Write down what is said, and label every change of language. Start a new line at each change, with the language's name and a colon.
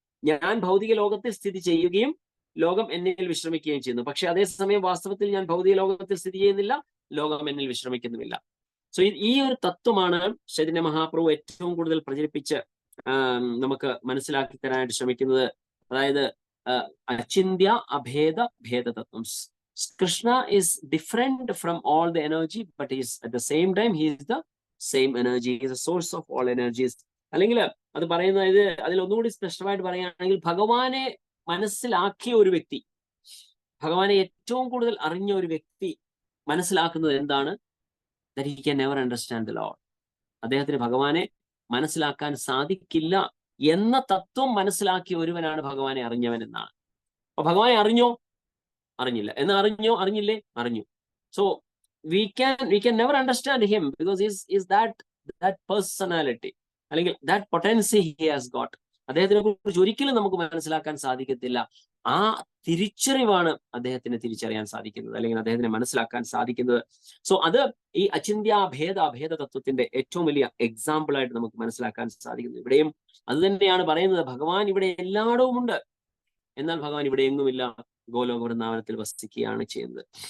Malayalam: ഞാൻ ഭൗതിക ലോകത്തിൽ സ്ഥിതി ചെയ്യുകയും ലോകം എന്നിൽ വിശ്രമിക്കുകയും ചെയ്യുന്നു. പക്ഷെ അതേസമയം വാസ്തവത്തിൽ ഞാൻ ഭൗതിക ലോകത്തിൽ സ്ഥിതി ചെയ്യുന്നില്ല, ലോകം എന്നിൽ വിശ്രമിക്കുന്നുമില്ല. സോ ഈ ഒരു തത്വമാണ് ചൈതന്യ മഹാപ്രഭു ഏറ്റവും കൂടുതൽ പ്രചരിപ്പിച്ച് നമുക്ക് മനസ്സിലാക്കി തരാനായിട്ട് ശ്രമിക്കുന്നത്. അതായത് അചിന്ത്യ ഭേദ തത്വം.
English: Krishna is different from all the energy, but he is at the same time he is the same energy. He is the source of all energies.
Malayalam: അല്ലെങ്കിൽ അത് പറയുന്നത് അതിൽ ഒന്നുകൂടി സ്പഷ്ടമായിട്ട് പറയുകയാണെങ്കിൽ, ഭഗവാനെ മനസ്സിലാക്കിയ ഒരു വ്യക്തി, ഭഗവാനെ ഏറ്റവും കൂടുതൽ അറിഞ്ഞ ഒരു വ്യക്തി മനസ്സിലാക്കുന്നത് എന്താണ്?
English: That he can never understand the Lord.
Malayalam: അദ്ദേഹത്തിന് ഭഗവാനെ മനസ്സിലാക്കാൻ സാധിക്കില്ല എന്ന തത്വം മനസ്സിലാക്കിയ ഒരുവനാണ് ഭഗവാനെ അറിഞ്ഞവൻ എന്നാണ്. അപ്പൊ ഭഗവാനെ അറിഞ്ഞോ? അറിഞ്ഞില്ല. എന്ന് അറിഞ്ഞില്ലേ? അറിഞ്ഞു.
English: So we can never understand him because is that personality, അല്ലെങ്കിൽ that potency he has got.
Malayalam: അദ്ദേഹത്തിനെ കുറിച്ച് ഒരിക്കലും നമുക്ക് മനസ്സിലാക്കാൻ സാധിക്കത്തില്ല. ആ തിരിച്ചറിവാണ് അദ്ദേഹത്തിന് തിരിച്ചറിയാൻ സാധിക്കുന്നത്, അല്ലെങ്കിൽ അദ്ദേഹത്തിനെ മനസ്സിലാക്കാൻ സാധിക്കുന്നത്. സോ അത് ഈ അചിന്ത്യാഭേദ തത്വത്തിന്റെ ഏറ്റവും വലിയ എക്സാമ്പിൾ ആയിട്ട് നമുക്ക് മനസ്സിലാക്കാൻ സാധിക്കുന്നു. ഇവിടെയും അത് തന്നെയാണ് പറയുന്നത്. ഭഗവാൻ ഇവിടെ എല്ലായിടവും ഉണ്ട്, എന്നാൽ ഭഗവാൻ ഇവിടെ എങ്ങുമില്ല, ഗോലോക വൃന്ദാവനത്തിൽ വസിക്കുകയാണ് ചെയ്യുന്നത്.